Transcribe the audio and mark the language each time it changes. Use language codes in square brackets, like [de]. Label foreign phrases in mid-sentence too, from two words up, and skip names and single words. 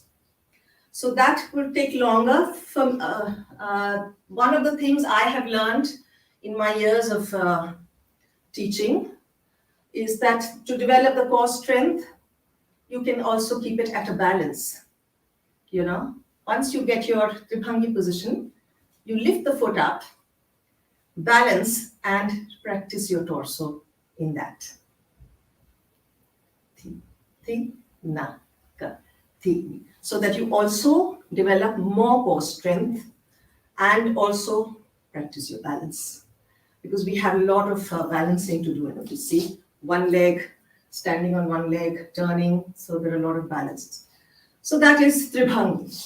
[en] So that will take longer. From one of the things I have learned in my years of teaching is that to develop the core strength, you can also keep it at a balance. Once you get your Tribhangi position, you lift the foot up, balance, and practice your torso in that. Thi, na, ka, thi. So that you also develop more core strength and also practice your balance. Because we have a lot of balancing to do in Odissi. One leg, standing on one leg, turning, so there are a lot of balances. So that is Tribhangi.